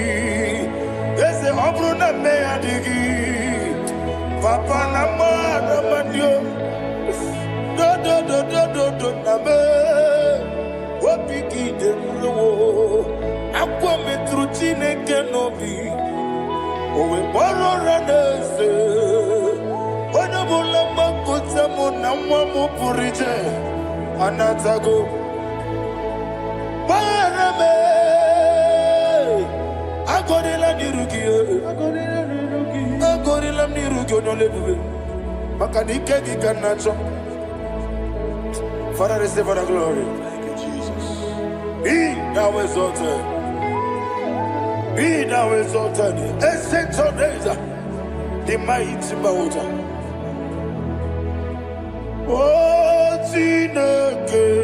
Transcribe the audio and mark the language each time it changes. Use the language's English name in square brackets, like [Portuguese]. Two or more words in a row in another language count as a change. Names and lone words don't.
[English] Ese obru na me adigi, papa na ma na mandio, do na me, wapiki de mlo, akwa metruchine kenobi, owe boro ranese, wana bula makuta mo na mwamu purije, anatago, parame. Agorila nirugi, agorila nirugi onolebube. Makanike gikanacho. Father, receive the glory. Thank you, Jesus. Be thou exalted. Be thou exalted. Ancient of days, the mighty mountain. Oh, Chineke.